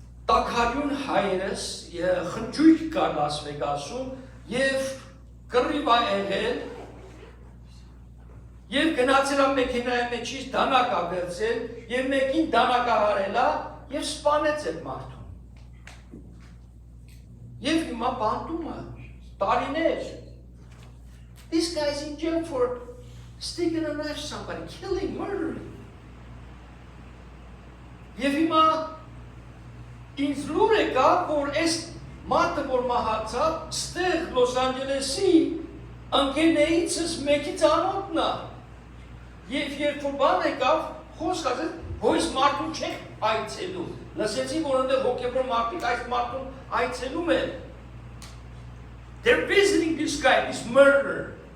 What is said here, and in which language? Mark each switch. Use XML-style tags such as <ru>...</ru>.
<hy>տաքարյուն հայրս խնջույք կար Լաս Վեգասում եւ կռիվ է եղել եւ գնացել ա մեքենայի մեջից դանակ ա վերցել եւ մեկին դանակը հարել ա եւ սպանեց այդ մարդուն եւ հիմա բանտում ա տարիներ.</hy> <en>This guy is in jail for sticking a knife to somebody, killing, murdering.</en> <hy>Եվ հիմա ինձ լուր եկա, որ այս մարդը, որ մահացավ, ստեղ Լոս Անջելեսի ընկերներիցս մեկի ծանոթն է։ Եվ երբ որ բան եկավ, խոսք ասեց, հույս մարդուն չեք այցելում։ Լսեցի, որ ընդեղ հոգևոր մարդիկ այս մարդուն այցելում են։</hy> <en>They're visiting this guy, this murderer.</en>